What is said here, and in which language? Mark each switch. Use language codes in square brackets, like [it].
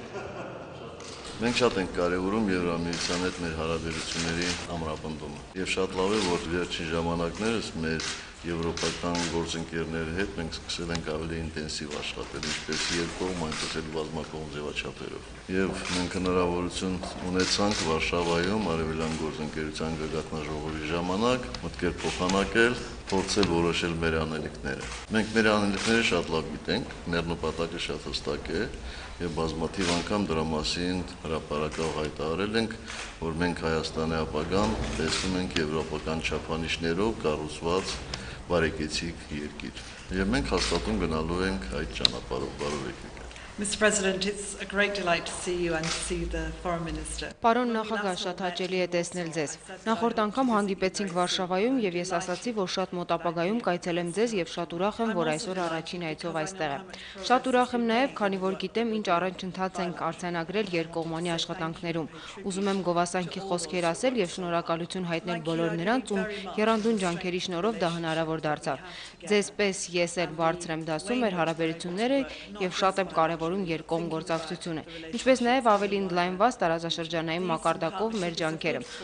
[hy] Մենք շատ ենք կարևորում Եվրամիության հետ մեր հարաբերությունների ամրապնդումը։ Եվ շատ լավ է, որ վերջին ժամանակներս մեր եվրոպական գործընկերների հետ մենք սկսել ենք ավելի ինտենսիվ աշխատել, ինչպես երկկողմ, այնպես էլ բազմակողմ ձևաչափերով։ Եվ մենք հնարավորություն ունեցանք Վարշավայում արևելյան գործընկերության գագաթնաժողովի ժամանակ մտքեր փոխանակել, փորձել որոշել մեր անելիքները։ Մենք մեր անելիքները շատ լավ գիտենք, մեր նպատակը շատ հստակ է եւ բազմաթիվ անգամ դրա մասին հրապարակավ հայտարարել ենք, որ մենք Հայաստանի ապագան տեսնում ենք եվրոպական չափանիշներով կառուցված բարեկեցիկ երկիր։ Եվ մենք հաստատում գնալու ենք այդ ճանապարհով, բարով եկեք։ [en] Mr. President, it's a great delight to see you and to see the Foreign Minister. [hy] Պարոն նախագահ, շատ հաճելի է տեսնել ձեզ։ Նախորդ անգամ հանդիպեցինք Վարշավայում եւ ես ասացի, որ շատ մոտ ապագայում կայցելեմ ձեզ եւ շատ ուրախ եմ, որ այսօր առաջին այցով այստեղ եմ։ Շատ ուրախ եմ նաեւ, քանի որ գիտեմ ինչ առաջընթաց ենք արձանագրել երկկողմանի աշխատանքներում։ Ուզում եմ գովասանքի խոսքեր ասել եւ շնորհակալություն հայտնել բոլոր նրանց, ում եռանդուն ջանքերի շնորհիվ դա հնարավոր դարձավ։ Ձեզպես ես էլ բարձր եմ դասում մեր հարաբերությունները եւ շատ եմ կարեւորում երկկողմ գործակցությունը, ինչպես նաև ավելի ընդլայնված տարածաշրջանային մակարդակով մեր ջանքերը։